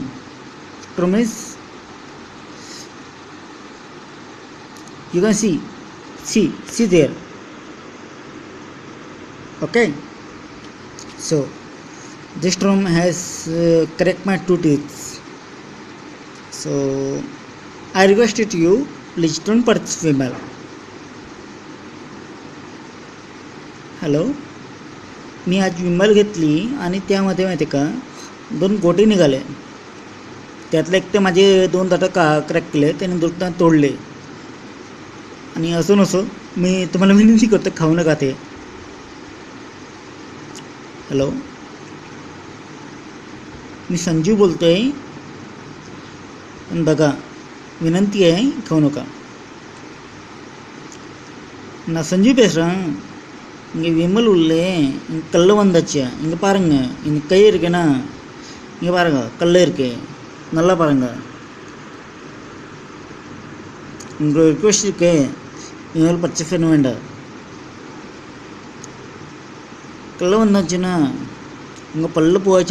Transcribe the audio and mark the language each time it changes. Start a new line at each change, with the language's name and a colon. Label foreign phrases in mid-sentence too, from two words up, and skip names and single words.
English: Storm is, you can see there. Okay. So this storm has cracked my two teeth. So I requested you, please don't purchase Vimal.
Marathi: हॅलो, मी आज विमल घेतली आणि त्यामध्ये माहिती का 2 गोटे निघाले. त्यातले एक ते माझे 2 दात क्रॅक केले, त्याने 2 दात तोडले. आणि असं नसो, मी तुम्हाला विनंती करतो, खाऊ नका ते. हॅलो, मी संजीव बोलतोय. पण बघा, विनंती आहे, खाऊ नका ना.
Tamil: संजीव பேசுகிறேன். இங்கே விமல் உள்ளே இங்கே கல் வந்தாச்சு. இங்கே பாருங்கள், இங்கே கை இருக்குண்ணா. இங்கே பாருங்கள், கல் இருக்கு. நல்லா பாருங்கள். உங்களுக்கு ரிக்வெஸ்ட் இருக்கு, விமல் பர்ச்சேஸ் பண்ண வேண்டாம். கல் வந்தாச்சுன்னா உங்கள் பல்லு போச்சு.